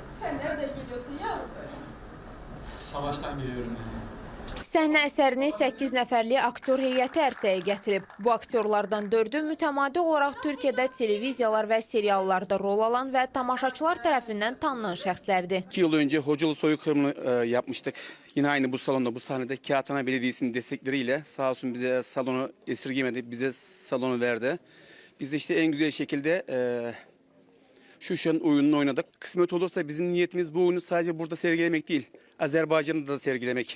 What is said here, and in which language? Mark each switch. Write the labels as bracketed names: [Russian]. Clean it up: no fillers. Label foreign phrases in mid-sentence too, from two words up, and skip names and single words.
[Turkish] Sen nereden geliyorsun yavrum böyle? Savaştan geliyorum yani. [Azerbaijani] Səhnə əsərini 8 nəfərli aktyor heyəti ərsəyə gətirib. Bu aktyorlardan 4'ü mütəmadi olaraq Türkiyədə televiziyalar və seriallarda rol alan və tamaşaçılar tərəfindən tanınan şəxslərdir. [Turkish] 2 yıl önce Hocalı soykırımını yapmıştık. Yine aynı bu salonda, bu sahnede Kağıthane Belediyesi'nin destekleriyle sağ olsun bize salonu esirgemedi, bize salonu verdi. Biz de işte en güzel şekilde şu an oyununu oynadık. Kısmet olursa bizim niyetimiz bu oyunu sadece burada sergilemek değil, Azerbaycan'da da sergilemek.